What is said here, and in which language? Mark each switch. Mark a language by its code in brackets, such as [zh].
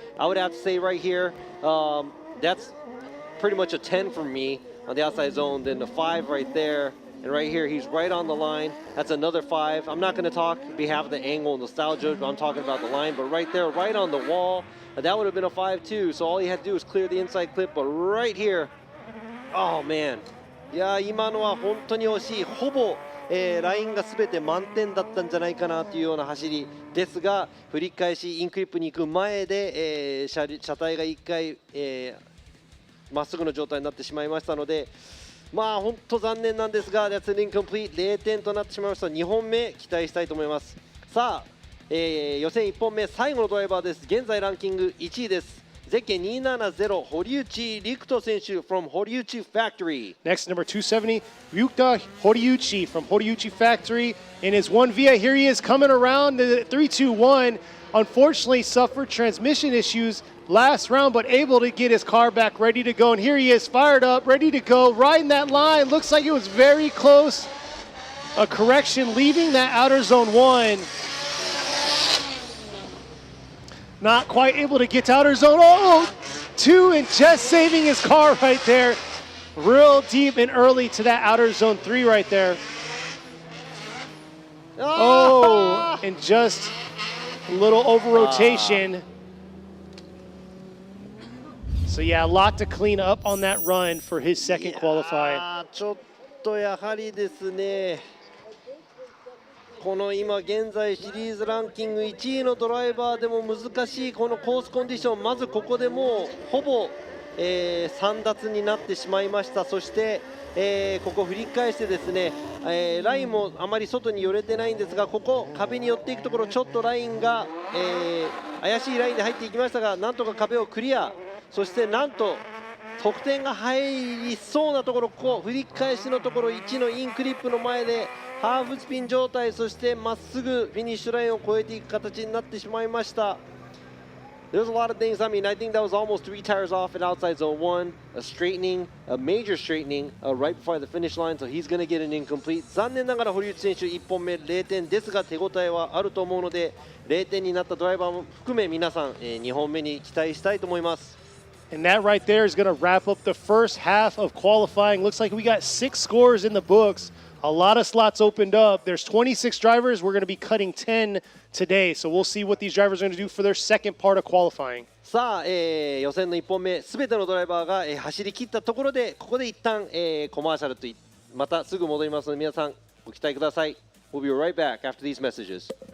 [en] I would have to say right here, that's pretty much a 10 for me on the outside zone, then the 5 right there. And right here, he's right on the line. That's another 5. I'm not going to talk on behalf of the angle and nostalgia, but I'm talking about the line. But right there, right on the wall, that would have been a 5 too. So all he had to do was clear the inside clip. But right here, oh man. [ja] いや今のは本当に惜しい。ほぼ、ラインが全て満点だったんじゃないかなというような走りですが、振り返しインクリップに行く前で、車体が1回、まっすぐの状態になってしまいましたので、まあ本当残念なんですが、 [en] That's an incomplete [ja] 0点となってしまいました。 2本目期待したいと思います。さあ、予選1本目最後のドライバーです。現在ランキング1位です。ゼッケン270堀内陸斗選手 [en] from 堀内 Factory. Next, number 270, Ryuta Horiuchi from Horiuchi Factory in his 1V. Here he is coming around the 3-2-1. Unfortunately, suffered transmission issues last round, but able to get his car back ready to go. And here he is, fired up, ready to go, riding that line. Looks like it was very close. A correction, leaving that outer zone 1. Not quite able to get to outer zone 2 and just saving his car right there. Real deep and early to that outer zone 3 right there. Oh, and just a little over rotation. So yeah, a lot to clean up on that run for his second qualifying. [ja] ちょっとやはりですね、この今現在シリーズランキング1位のドライバーでも難しいこのコースコンディション、まずここでもうほぼ、3奪になってしまいました。そして、ここ振り返してですね、ラインもあまり外に寄れてないんですが、ここ壁に寄っていくところちょっとラインが、怪しいラインで入っていきましたが、なんとか壁をクリア。そしてなんと得点が入りそうなところ、ここ振り返しのところ1のインクリップの前でハーフスピン状態、そしてまっすぐフィニッシュラインを越えていく形になってしまいました。 [en] There's a lot of things. I mean, I think that was almost 3 tires off at outside zone 1, a straightening, a major straightening right before the finish line, so he's going to get an incomplete. [ja] 残念ながら堀内選手1本目0点ですが、手応えはあると思うので、0点になったドライバーも含め皆さん、2本目に期待したいと思います。 [en] And that right there is going to wrap up the first half of qualifying. Looks like we got 6 scores in the books. A lot of slots opened up. There's 26 drivers. We're going to be cutting 10 today. So we'll see what these drivers are going to do for their second part of qualifying. [ja] さあ、予選の1本目、すべてのドライバーが、走り切ったところで、ここで一旦、コマーシャルとまたすぐ戻りますので、皆さんご期待ください。 [en] We'll be right back after these messages.